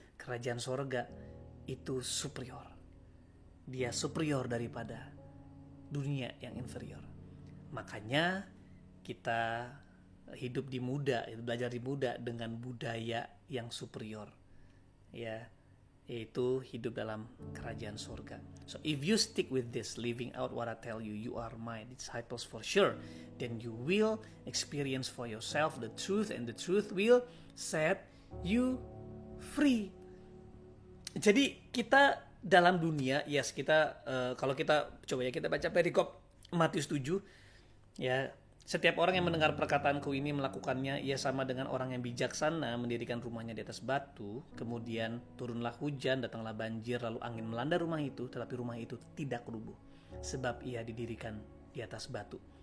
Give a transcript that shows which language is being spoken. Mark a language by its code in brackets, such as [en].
[id] Kerajaan sorga itu superior. Dia superior daripada dunia yang inferior. Makanya kita hidup di muda, belajar di muda dengan budaya yang superior, ya, yaitu hidup dalam kerajaan sorga. [en] So if you stick with this, living out what I tell you, you are my disciples for sure. Then you will experience for yourself the truth, and the truth will set you free. [id] Jadi kita dalam dunia, yes, kita kalau kita coba ya kita baca perikop Matius 7, ya, setiap orang yang mendengar perkataanku ini melakukannya, ia sama dengan orang yang bijaksana mendirikan rumahnya di atas batu. Kemudian turunlah hujan, datanglah banjir, lalu angin melanda rumah itu, tetapi rumah itu tidak rubuh, sebab ia didirikan di atas batu.